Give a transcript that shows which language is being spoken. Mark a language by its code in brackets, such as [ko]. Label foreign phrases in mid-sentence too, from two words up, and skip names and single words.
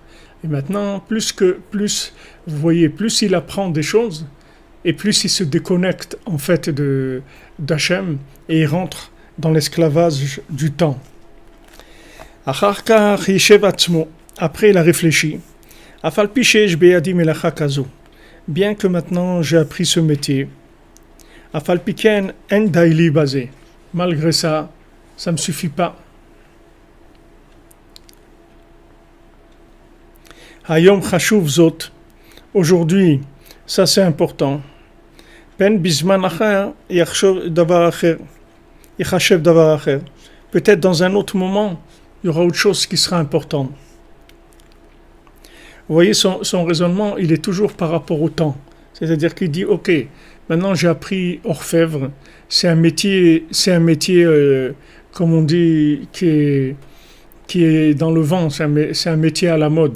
[fr] Et maintenant, plus vous voyez, plus il apprend des choses, et plus il se déconnecte en fait d'Hachem, et il rentre dans l'esclavage du temps. Après, il a réfléchi. Bien que maintenant j'ai appris ce métier, malgré ça, ça ne me suffit pas. [he] היום חשוב זאת, [fr] aujourd'hui, ça c'est important. [he] בן בזמן אחר, יחשב דבר אחר, יחשב דבר אחר. [fr] Peut-être dans un autre moment, il y aura autre chose qui sera important. Vous voyez, son raisonnement, il est toujours par rapport au temps. C'est-à-dire qu'il dit, ok, maintenant j'ai appris orfèvre, c'est un métier, comme on dit, qui est dans le vent, c'est un métier à la mode.